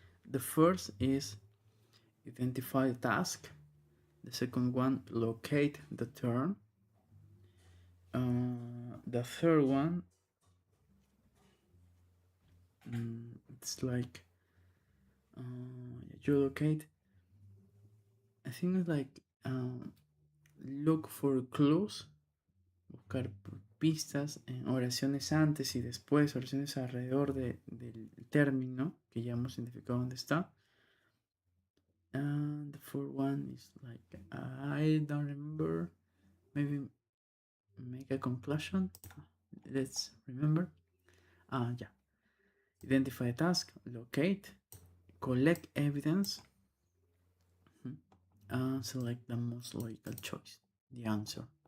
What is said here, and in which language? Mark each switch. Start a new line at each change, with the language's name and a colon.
English: The first is identify the task. The second one, locate the term. The third one, it's like you locate. I think it's like look for clues,
Spanish: buscar pistas en oraciones antes y después, oraciones alrededor del término que ya hemos identificado dónde está.
English: And the fourth one is like, I don't remember, maybe make a conclusion. Let's remember. Yeah. Identify a task, locate, collect evidence, select the most logical choice, the answer.